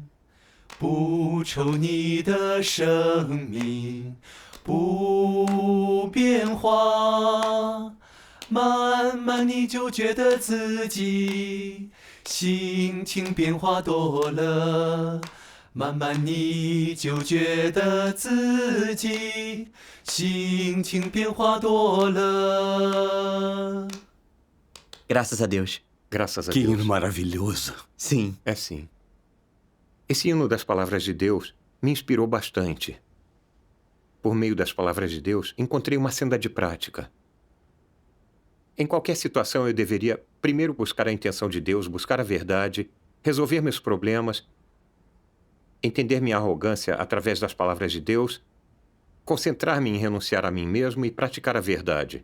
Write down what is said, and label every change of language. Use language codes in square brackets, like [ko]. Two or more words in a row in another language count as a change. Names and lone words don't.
[zh] 不愁你的生命不变化，慢慢你就觉得自己心情变化多了，慢慢你就觉得自己心情变化多了。 [pt] Graças a Deus. Graças a Que Deus. hino maravilhoso. Sim. É sim. Esse hino das palavras de Deus me inspirou bastante. Por meio das palavras de Deus, encontrei uma senda de prática. Em qualquer situação, eu deveria primeiro buscar a intenção de Deus, buscar a verdade, resolver meus problemas, entender minha arrogância através das palavras de Deus, concentrar-me em renunciar a mim mesmo e praticar a verdade.